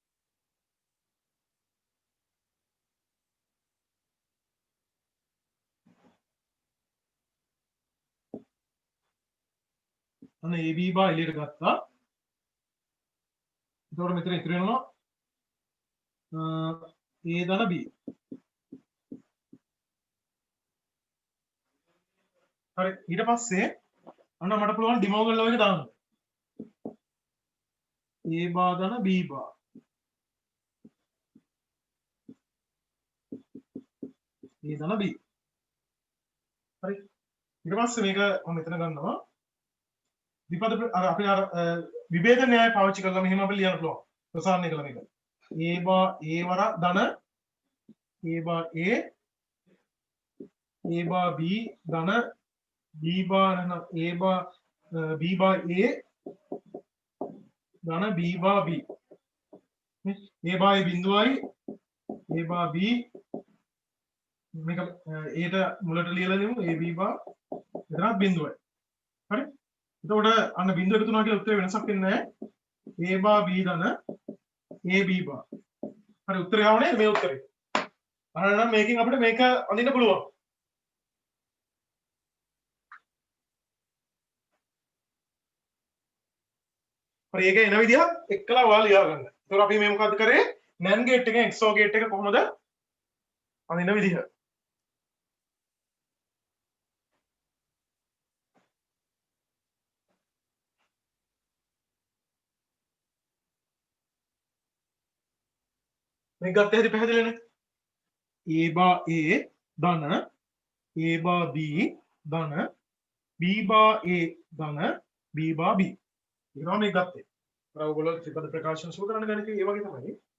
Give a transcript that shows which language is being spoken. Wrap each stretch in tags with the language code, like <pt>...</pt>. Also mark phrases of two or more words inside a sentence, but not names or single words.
<si>අන්න AB bar එළියට ගත්තා. එතකොට මෙතන ඉතුරු වෙනවා A ධන B. හරි ඊට පස්සේ අන්න මට පුළුවන් ඩිමෝගන් ලෝ එක දාන්න. A bar ධන B bar. A ධන B. හරි ඊට පස්සේ මේක මම මෙතන ගන්නවා. විපද අර අපි අර විභේදන න්‍යාය පාවිච්චි කරලා මෙහෙම අපිට ලියන්න පුළුවන්. ප්‍රසාරණය කළ මේක. A bar A වර ධන A bar A bar B ධන B bar නැත්නම් A bar B bar A ධන B bar B. A bar A බිඳුවයි A bar B මේක Aට මුලට ලියලා දෙමු A B bar එතනත් බිඳුවයි. හරි? එතකොට අන්න බිඳුව එකතු වුණා කියලා උත්තරේ වෙනසක් වෙන්නේ නැහැ. A bar B ධන A B bar. හරි උත්තරය ආවනේ මේ උත්තරේ. අහන්න නම් මේකෙන් අපිට මේක අඳින්න පුළුවන්. හරි ඒක එන විදිහ එක්කලා ඔයාලා ලියා ගන්න. ඒතකොට අපි මේ මොකද්ද කරේ?</si> <en>NAND gate</en> <si>එකෙන්</si> <en>XOR gate</en> <si>එක කොහොමද අඳින විදිහ. මේක ගත්තේ හරි පැහැදිලිනේ. A bar A ධන A bar B ධන B bar A ධන B bar B. ඒනවා මේ ගත්තේ. අර ඔයගොල්ලෝ ත්‍රිපද ප්‍රකාශන සුව කරන්න ගණිතේ ඒ වගේ තමයි.</si>